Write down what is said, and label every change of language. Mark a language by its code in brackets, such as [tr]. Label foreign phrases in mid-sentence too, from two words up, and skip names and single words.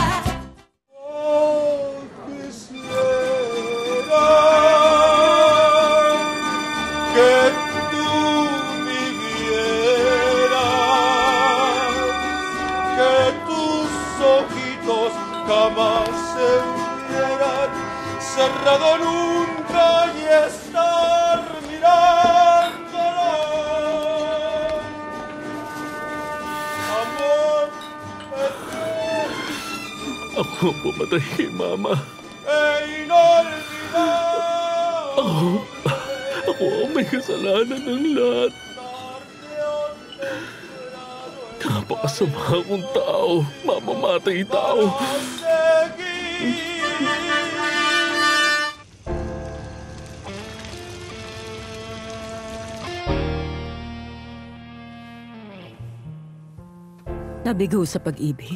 [es] Oh, quisiera que tú vivieras, que tus ojitos jamás se hubieran cerrado nunca y estar mirándola. Amor eterno. [tl] Ako ang pumatay kay Mama. Ako ang may kasalanan ng lahat. Napakasama akong tao. Mamamatay tao. Nabigo sa pag-ibig?